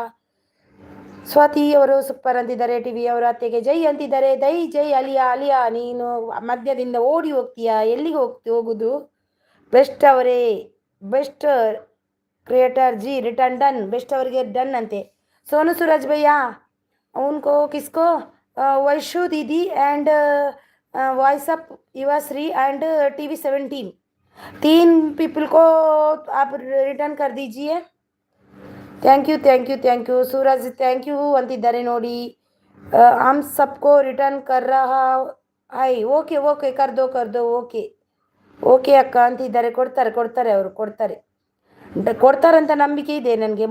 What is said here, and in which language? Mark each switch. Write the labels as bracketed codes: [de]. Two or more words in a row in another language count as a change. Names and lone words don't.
[kn] ಸ್ವಾತಿ ಅವರು ಸೂಪರ್ ಅಂತಿದ್ದಾರೆ. ಟಿವಿ ಅವರ ಅತ್ತೆಗೆ ಜೈ ಅಂತಿದ್ದಾರೆ. ಜೈ ಅಲಿಯಾ ನೀನು ಮಧ್ಯದಿಂದ ಓಡಿ ಹೋಗ್ತೀಯಾ, ಎಲ್ಲಿಗೆ ಹೋಗುದು. ಬೆಸ್ಟ್ ಅವರೇ, [en] best creator [kn] ಜಿ [en] return done. [kn] ಬೆಸ್ಟ್ ಅವರಿಗೆ ಡನ್ ಅಂತೆ. [hi] ಸೋನು सूरज भैया उनको किसको वैशु दीदी एंड व्हाट्सअप युवाश्री एंड TV 17 3 पीपल को आप रिटर्न कर दीजिए. [en] thank you [kn] ಸೂರಜ್ [en] thank you [kn] ಅಂತಿದ್ದಾರೆ ನೋಡಿ. [hi] हम सबको रिटर्न कर रहा है. ओके कर दो [kn] ಓಕೆ ಅಕ್ಕ ಅಂತಿದ್ದಾರೆ. ಕೊಡ್ತಾರೆ ಅವರು ಕೊಡ್ತಾರಂತ ನಂಬಿಕೆ ಇದೆ ನನಗೆ.